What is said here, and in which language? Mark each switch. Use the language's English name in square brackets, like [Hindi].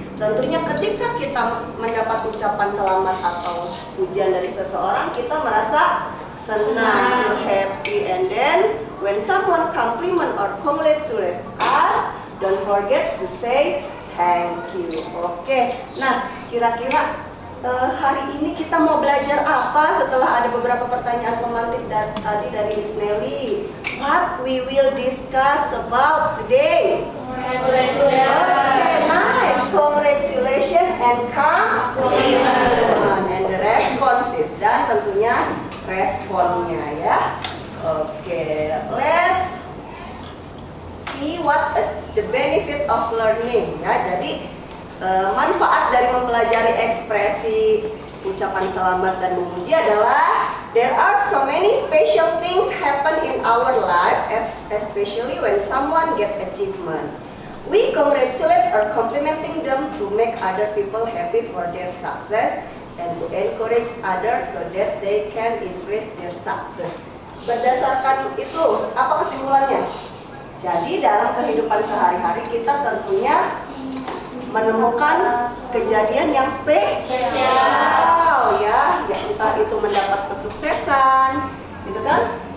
[Indonesian] Tentunya ketika kita mendapat ucapan selamat atau pujian dari seseorang, kita merasa senang, [English] feel happy. And then when someone compliment or congratulate us, don't forget to say thank you. [Indonesian] Oke, nah kira-kira hari ini kita mau belajar apa setelah ada beberapa pertanyaan pemantik tadi dari Miss Nelly? [English] What we will discuss about today? Okay, nice. Congratulations and compliment and the responses [Indonesian] dan tentunya responnya ya. [English] Oke, let's see what the benefit of learning ya. [Indonesian] Jadi manfaat dari mempelajari ekspresi ucapan selamat dan memuji adalah [English] there are so many special things happen in our life, especially when someone get achievement. We congratulate or complimenting them to make other people happy for their success and to encourage others so that they can increase their success. [Indonesian] Berdasarkan itu, apa kesimpulannya? Jadi dalam kehidupan sehari-hari kita tentunya menemukan kejadian yang spesial ya, entah itu mendapat kesuksesan, gitu kan?